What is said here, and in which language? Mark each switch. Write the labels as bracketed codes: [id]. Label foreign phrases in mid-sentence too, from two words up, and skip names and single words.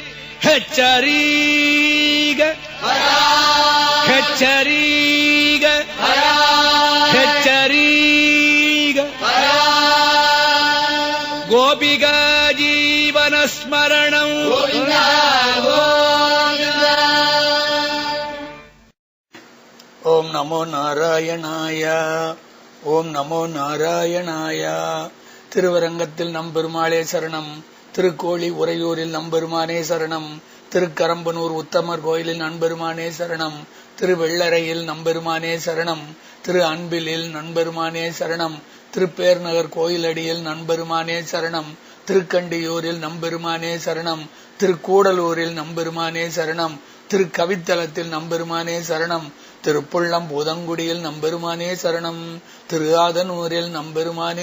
[te] హెచ్చరీగ హెచ్చరీగ హెచ్చరీగ గోపికా జీవన స్మరణం [sa] ओम नमो नारायणाय ओम नमो नारायणाय [ta] திருவரங்கத்தில் நம்பெருமாளே சரணம் திருக்கோழி உறையூரில் நம்பெருமானே சரணம் திருக்கரம்பனூர் உத்தமர் கோயிலில் நம்பெருமானே சரணம் திருவெள்ளரையில் நம்பெருமானே சரணம் திரு அன்பிலில் நம்பெருமானே சரணம் திருப்பேர்நகர் கோயிலடியில் நம்பெருமானே சரணம் திருக்கண்டியூரில் நம்பெருமானே சரணம் திருக்கூடலூரில் நம்பெருமானே சரணம் திருக்கவித்தலத்தில் நம்பெருமானே சரணம் திருப்புள்ளம் பூதங்குடியில் நம்பெருமானே சரணம் திருஆதனூரில் நம்பெருமானே